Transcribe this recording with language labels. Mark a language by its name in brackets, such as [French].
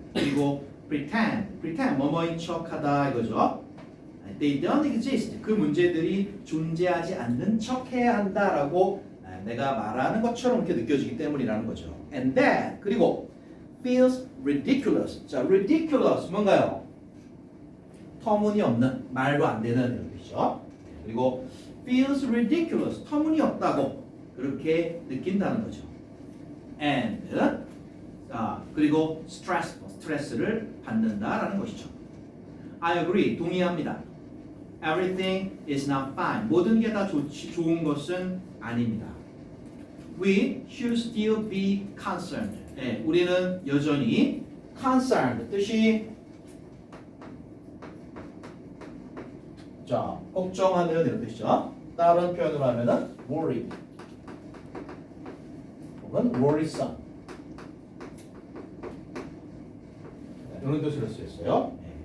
[Korean] 그리고 pretend, 뭐뭐인 척하다 이거죠. [English] They don't exist, [Korean] 그 문제들이 존재하지 않는 척해야 한다라고 내가 말하는 것처럼 이렇게 느껴지기 때문이라는 거죠. [English] And that, [Korean] 그리고 [English] feels ridiculous. [Korean] 자, ridiculous 뭔가요? 터무니없는, 말도 안 되는 뜻이죠. 그리고 [English] feels ridiculous, [Korean] 터무니없다고 그렇게 느낀다는 거죠. And, 그리고 스트레스를 받는다라는 것이죠. [English] I agree, [Korean] 동의합니다. [English] Everything is not fine, [Korean] 모든 게 다 좋은 것은 아닙니다. [English] We should still be concerned. [Korean] 우리는 여전히 concerned, 뜻이 자, 걱정하는 이런 뜻이죠. 다른 표현으로 하면은 worried 혹은 worrisome 이런 뜻으로 쓰였어요.